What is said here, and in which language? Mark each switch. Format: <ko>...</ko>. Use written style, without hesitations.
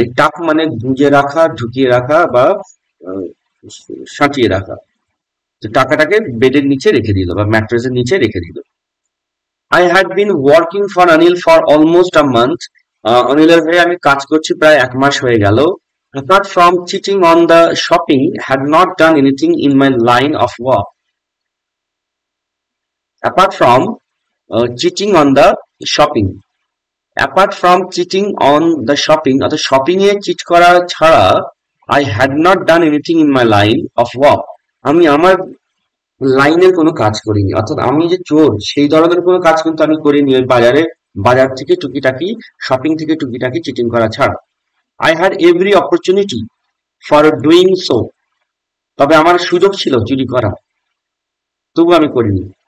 <bn>এই টাক মানে গুজে রাখা, ঢুকিয়ে রাখা বা আহ, সাঁটিয়ে রাখা। তো টাকাটাকে বেডের নিচে রেখে দিল বা ম্যাট্রেসের নিচে রেখে দিল।</bn> <en>I had been working for Anil for almost a month.</en> <bn>অনিলের হয়ে আমি কাজ করছি প্রায় 1 মাস হয়ে গেল।</bn> <en>Apart from cheating on the shopping, had not done anything in my line of work. Apart from cheating on the shopping, apart from cheating on the shopping,</en> <bn>অর্থাৎ shopping এ cheat করা ছাড়া,</bn> <en>I had not done anything in my line of work.</en> <bn>আমি আমার লাইনের কোনো কাজ করিনি, অর্থাৎ আমি যে চোর সেই ধরনের কোনো কাজ কিন্তু আমি করিনি ওই বাজার থেকে টুকিটাকি, শপিং থেকে টুকিটাকি চিটিং করা ছাড়া।</bn> <en>I had every opportunity for doing so.</en> <bn>তবে আমার সুযোগ ছিল চুরি করা, তবু আমি করিনি।</bn>